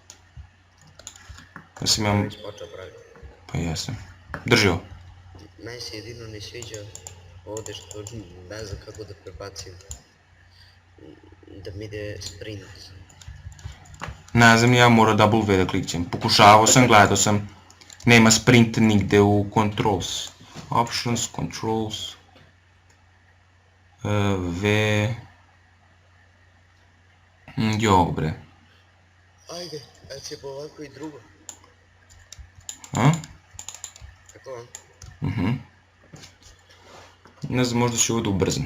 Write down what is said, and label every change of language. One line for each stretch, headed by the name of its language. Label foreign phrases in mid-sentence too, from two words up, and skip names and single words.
Serbian: Ja sam imam... Pa jesam. Drži ovo. Meni se jedino ne sviđa ovdje što ne znam kako da prebacim. Da mi ide sprint. Ne znam, ja moram
English: double V
Serbian: da klikćem. Pokušavao sam, gledao sam. Nema sprint nigde u controls.
English: Options, controls.
Serbian: V... Jo bre. Ajde, a ćemo ovako i drugo. A? Kako vam? Ne znam, možda ću ovo da ubrzam.